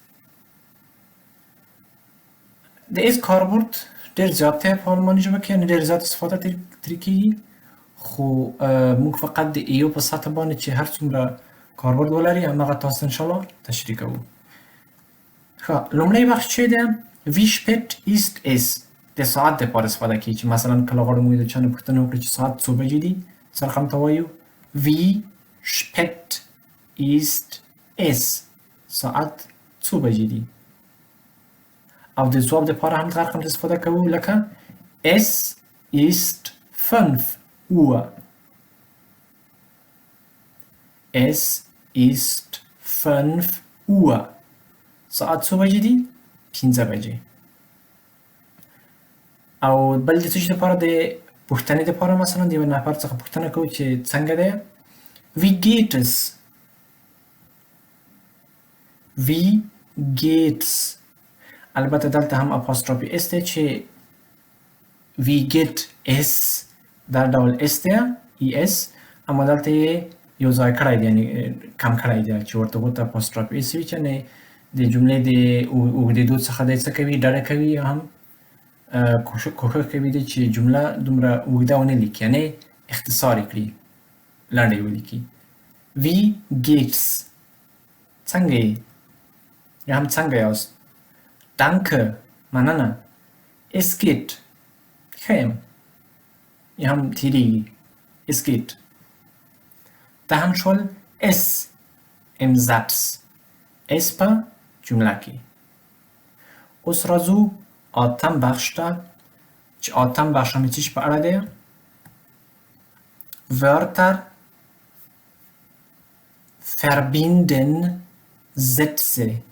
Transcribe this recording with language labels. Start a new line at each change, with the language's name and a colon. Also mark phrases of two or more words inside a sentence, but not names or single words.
Pashto: د اس کاربرد ډېر زیات دی په آلماني ژبه کې، یعنې ډېر زیات استفاده ترې کېږي، خو موږ فقط د ایو په سطح باندې چې هر څومره کاربرد ولري هماغه تاسو ته انشاءالله تشریح کوو. ښه، لومړی بخش چې دی
German: wie spät ist es؟
Pashto: د ساعت دپاره استفاده کېږي چې مثلا کله غواړو موږ د چا نه پوښتنه وکړو چې ساعت څو بجې دي، څه رقم ته وایو؟
German: wie spät ist es؟
Pashto: ساعت څو بجې دي. او د ځواب دپاره هم دغه رقم ته استفاده کوو لکه
German: es ist 5 Uhr. Es ist 5 Uhr.
Pashto: ساعت څو بجې دي؟ 15 بجې. او بل د څه شي دپاره د پوښتنې دپاره مثلا د یو نفر څخه پوښتنه کوو چې څنګه دی؟
German: wie geht es؟ wie geht's؟
Pashto: البته دلته هم اپاستروفي اس دی چې
German: wie geht es
Pashto: دا ډول اس دی ای اس، اما دلته یې یو ځای کړی دی، یعنی کم کړی دی چې ورته ورته اپاستروفي اس وي چې یعنې د جملې د اوږدېدو څخه دی څه کوي؟ ډډه کوي، یا هم کوښښ کوي دی چې جمله دومره اوږده ونه لیکي، یعنې اختصار یې کړي، لنډه یې ولیکي.
German: wie geht's؟
Pashto: څنګه یې؟ یا هم څنګه یاست؟ danke، مننه.
German: es geht،
Pashto: ښه یم، یا هم تیریږي.
German: es geht.
Pashto: دا هم شول
German: es im Satz.
Pashto: es په جمله کې. اوس راځو آتم بخش ته چې آتم بخش هم څه شي په اړه دی؟
German: Wörter verbinden Sätze.